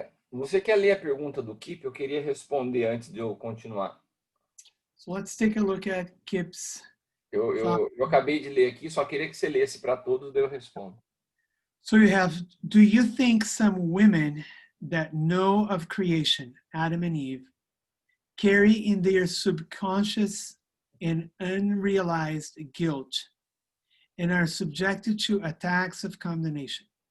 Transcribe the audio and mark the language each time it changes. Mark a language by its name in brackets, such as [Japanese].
[Portuguese] Você quer ler a pergunta do Kip? Eu queria responder antes de eu continuar. [English] So let's take a look at Kip's. [Portuguese] Eu acabei de ler aqui, só queria que você lesse para todos, daí eu respondo. [English] So you have, do you think some women that know of creation, Adam and Eve, carry in their subconscious and unrealized guilt and are subjected to attacks of condemnation?